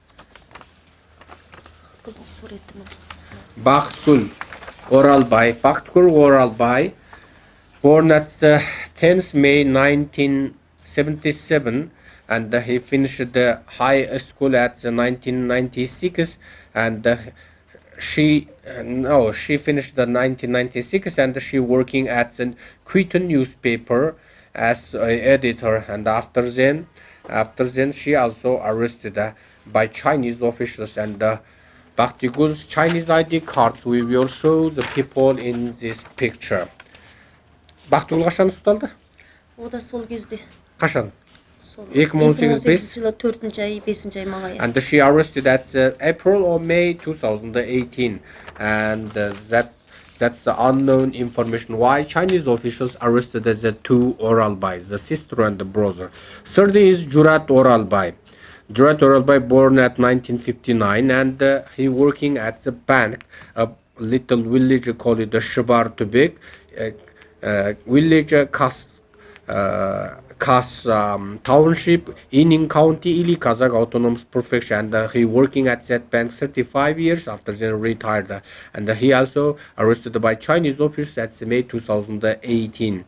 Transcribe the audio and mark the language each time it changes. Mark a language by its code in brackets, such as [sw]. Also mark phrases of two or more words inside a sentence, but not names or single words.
[en] Baktkul Oralbay, born at the 10th May 1977, and he finished the high school at the 1996, and she finished the 1996, and she working at the Quitun newspaper as an editor. And after then she also arrested by Chinese officials, and Baktigul's Chinese ID cards we will show the people in this picture. [kk] Baktigul қашан ұсталды? О да сол кезде. Қашан? Сол 2018 жылы 4 ай 5 ай мага. [en] And she arrested at April or May 2018, and that's the unknown information why Chinese officials arrested the two Oralbays, the sister and the brother. Third is Jurat Oralbay. Jurat Oralbay, born at 1959, and he working at the bank, a little village called the Shibar Tubik, village Kas township, Ining County, Ili Kazakh Autonomous Prefecture, and he working at that bank 35 years after then retired, and he also arrested by Chinese officers at May 2018.